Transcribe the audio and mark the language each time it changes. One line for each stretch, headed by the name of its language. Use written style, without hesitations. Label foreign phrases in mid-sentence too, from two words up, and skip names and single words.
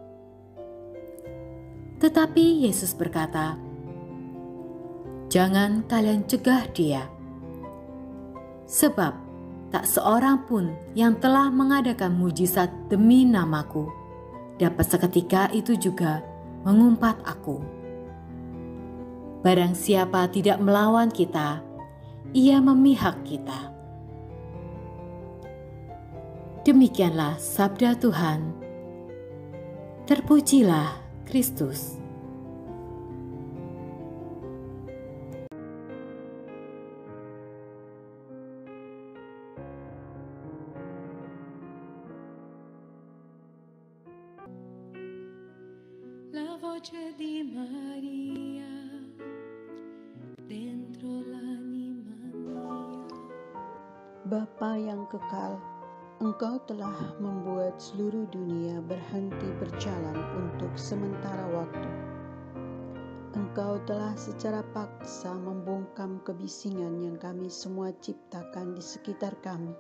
Indonesian: Tetapi Yesus berkata, "Jangan kalian cegah dia, sebab tak seorang pun yang telah mengadakan mujizat demi namaku dapat seketika itu juga mengumpat aku. Barang siapa tidak melawan kita, ia memihak kita." Demikianlah sabda Tuhan. Terpujilah Kristus.
Italian: La voce di Maria dentro l'anima mia.
Indonesian: Bapa yang kekal, Engkau telah membuat seluruh dunia berhenti berjalan untuk sementara waktu. Engkau telah secara paksa membungkam kebisingan yang kami semua ciptakan di sekitar kami.